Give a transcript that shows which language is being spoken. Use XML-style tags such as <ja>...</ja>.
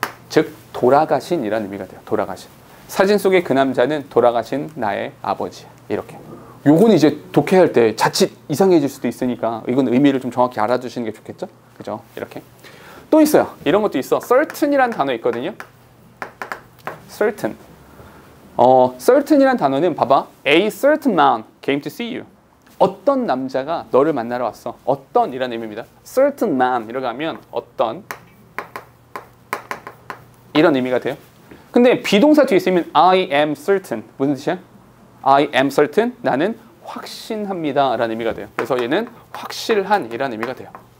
<ko>즉, 돌아가신이라는 의미가 돼요. 돌아가신. 사진 속의 그 남자는 돌아가신 나의 아버지야. 이렇게. 요건 이제 독해할 때 자칫 이상해질 수도 있으니까 이건 의미를 좀 정확히 알아두시는 게 좋겠죠? 그죠? 이렇게. 또 있어요. 이런 것도 있어. certain이라는 단어 있거든요. certain. certain이라는 단어는 봐봐.</ko> <en>A certain man came to see you.</en> <ko>어떤 남자가 너를 만나러 왔어. 어떤 이라는 의미입니다. certain man 이라고 하면 어떤 이런 의미가 돼요. 근데 비동사 뒤에 있으면</ko> <en>I am certain.</en> <ko>무슨 뜻이야?</ko> <en>I am certain.</en> <ko>나는 확신합니다 라는 의미가 돼요. 그래서 얘는 확실한 이라는 의미가 돼요.</ko>